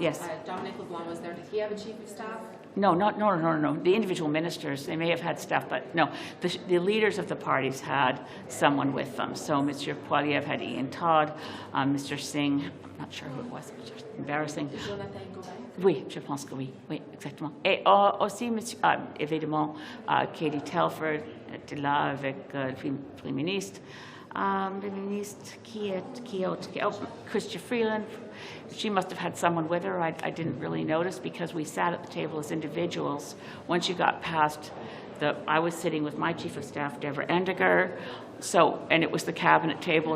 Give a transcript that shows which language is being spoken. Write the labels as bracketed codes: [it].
[en] Yes. Dominic LeBlanc was there. Did he have a chief of staff? No. The individual ministers, they may have had staff, but no. The leaders of the parties had someone with them. So Mr. Poilievre had Ian Todd, Mr. Singh, I'm not sure who it was, which was embarrassing. Jonathan Gauvin? [fr] Oui, je pense que oui, exactement. Et aussi, évidemment, Katie Telford était là avec le Premier ministre. Le ministre [en] Chrystia Freeland, she must have had someone with her. I didn't really notice because we sat at the table as individuals. Once you got past I was sitting with my chief of staff, Deborah Endiger, and it was the cabinet table.